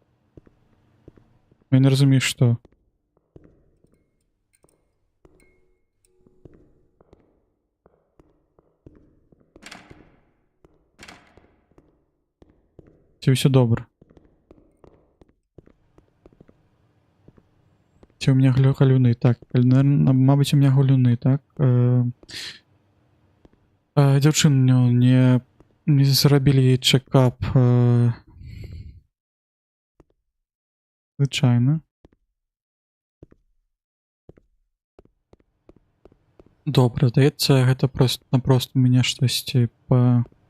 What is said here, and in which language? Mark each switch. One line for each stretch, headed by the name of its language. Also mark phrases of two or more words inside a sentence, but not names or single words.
Belarusian: Я не разумею, што. Ці ўсё добра?
Russian: Ці у меня галюны, так, наверное, мабыць, у меня галюны, так.
Belarusian: Дзяўчыну не зрабілі
Russian: ей чекап.
Belarusian: Звычайна. Добра, здаецца, гэта просто мяне штосьці па...